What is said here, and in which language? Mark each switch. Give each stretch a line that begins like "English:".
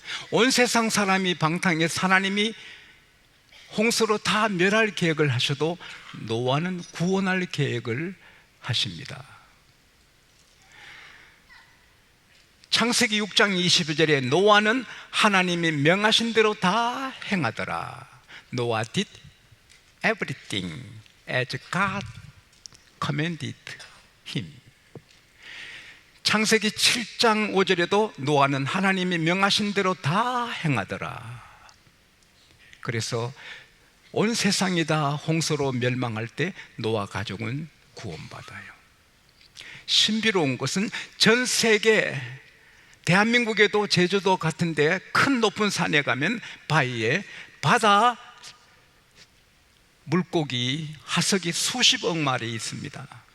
Korean: 온 세상 사람이 방탕해서 하나님이 홍수로 다 멸할 계획을 하셔도 노아는 구원할 계획을 하십니다. 창세기 6장 22절에 노아는 하나님이 명하신 대로 다 행하더라.
English: Noah did everything as God commanded him.
Korean: 창세기 7장 5절에도 노아는 하나님이 명하신 대로 다 행하더라. 그래서 온 세상이 다 홍수로 멸망할 때 노아 가족은 구원받아요. 신비로운 것은 전 세계, 대한민국에도 제주도 같은데 큰 높은 산에 가면 바위에 바다 물고기, 하석이 수십억 마리 있습니다.